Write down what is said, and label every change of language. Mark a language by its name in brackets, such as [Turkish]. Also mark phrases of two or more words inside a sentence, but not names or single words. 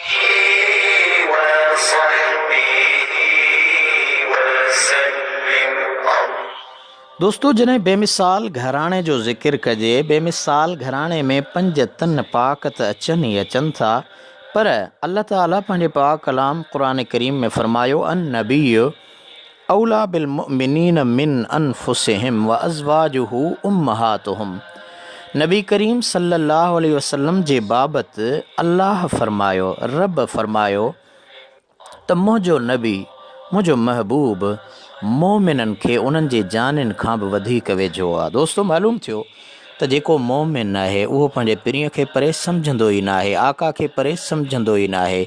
[Sindhi] दोस्तो जॾहिं बेमिसाल घराणे जो ज़िक्र कजे, बेमिसाल घराणे में 5 तन पाक त अचनि ई अचनि था, पर अल्लाह ताला पंहिंजे पाक कलाम क़ुरान करीम में फरमायो [Arabic] النبي أولى بالمؤمنين من أنفسهم وأزواجه أمهاتهم. [Sindhi] नबी करीम [Arabic] صلى الله عليه وسلم [Sindhi] जे बाबति अल्लाह फरमायो, रब फरमायो त मुंहिंजो नबी, मुंहिंजो महबूब मोमिननि खे उन्हनि जे जानिन खां बि वधीक वेझो आहे। दोस्तो मालूम थियो त जेको मोमिन आहे उहो पंहिंजे पिरीअ खे परे सम्झंदो ई न आहे, आका खे परे सम्झंदो ई न आहे।